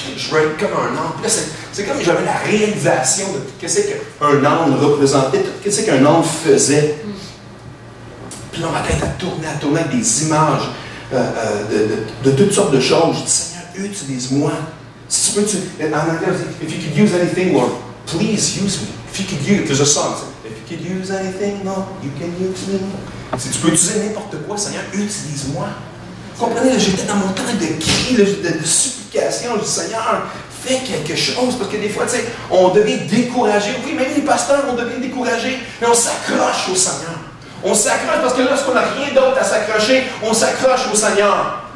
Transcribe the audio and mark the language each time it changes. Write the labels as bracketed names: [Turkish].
[French] Je veux être comme un âne. C'est comme si j'avais la réalisation de qu'est-ce qu'un âne représentait, qu'est-ce qu'un âne faisait. Puis là, ma tête a tourné avec des images de toutes sortes de choses. Je dis, Seigneur, utilise-moi. Si tu peux, en anglais, [English] if you could use anything, Lord, please use me. If you could use, there's a song, if you could use anything, Lord, you can use me. [French] Si tu peux utiliser n'importe quoi, Seigneur, utilise-moi. Comprenez, j'étais dans mon temps de cri, de supplication. Je dis, Seigneur, fais quelque chose. Parce que des fois, tu sais, on devient découragé. Oui, même les pasteurs, on devient découragé. Mais on s'accroche au Seigneur. On s'accroche parce que lorsqu'on n'a rien d'autre à s'accrocher, on s'accroche au Seigneur.